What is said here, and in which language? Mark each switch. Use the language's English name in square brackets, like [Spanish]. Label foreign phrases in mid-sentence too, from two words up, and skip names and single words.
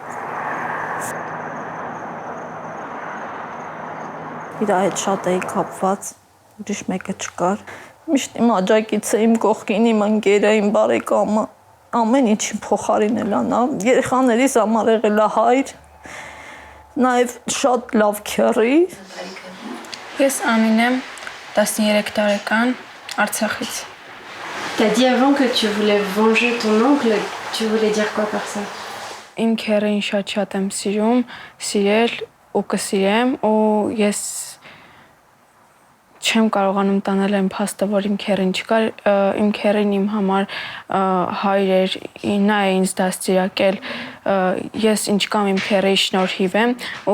[Armenian] Իրա հետ շատ էի կապված, ուրիշ մեկը չկար։ Միշտ իմ աջակիցը, իմ կողքին, իմ ընկերը, իմ բարեկամը, ամեն ինչին փոխարինել ա նա, երեխաներիս համար եղել ա հայր, նաև շատ լավ քեռի։ Ես Ամին եմ, 13 տարեկան, Արցախից։ [French] T'as dit avant que tu voulais venger ton oncle, tu voulais dire quoi par ça? [Armenian] Իմ քեռին շատ եմ սիրում, սիրել ու կսիրեմ, ու ես չեմ կարողանում տանել այն փաստը, որ իմ քեռին չկար, իմ քեռին իմ համար հայր էր, նա է ինձ դաստիարակել, ես ինչ կամ իմ քեռիի շնորհիվ եմ, ու